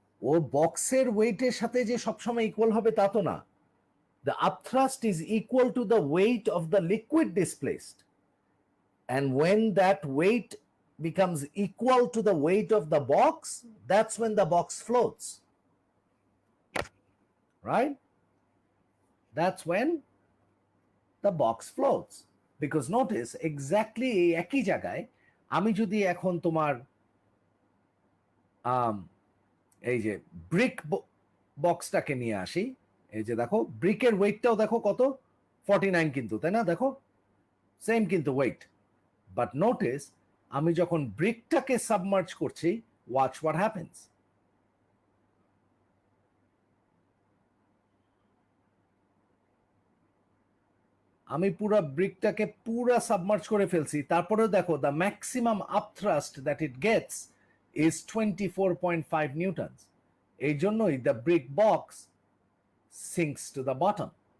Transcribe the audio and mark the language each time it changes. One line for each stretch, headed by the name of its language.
Bangla: ও বক্সের ওয়েটের সাথে যে সবসময় ইকুয়াল হবে তা তো না।
English: The upthrust is equal to the weight of the liquid displaced. And when that weight becomes equal to the weight of the box, that's when the box floats. Right? That's when the box floats.
Bangla: Because notice, exactly এই একই জায়গায় আমি যদি এখন তোমার এই যে brick বক্সটাকে নিয়ে আসি, এই যে দেখো ব্রিকের ওয়েটটাও দেখো কত 49 কিন্তু, তাই না? দেখো সেম কিন্তু ওয়েট,
English: but notice
Bangla: আমি যখন ব্রিকটাকে সাবমার্জ করছি,
English: Watch what happens.
Bangla: আমি পুরো ব্রিকটাকে পুরো সাবমার্জ করে ফেলছি, তারপরেও দেখো
English: The maximum upthrust that it gets is 24.5 newtons.
Bangla: এই জন্যই
English: the brick box sinks to the bottom.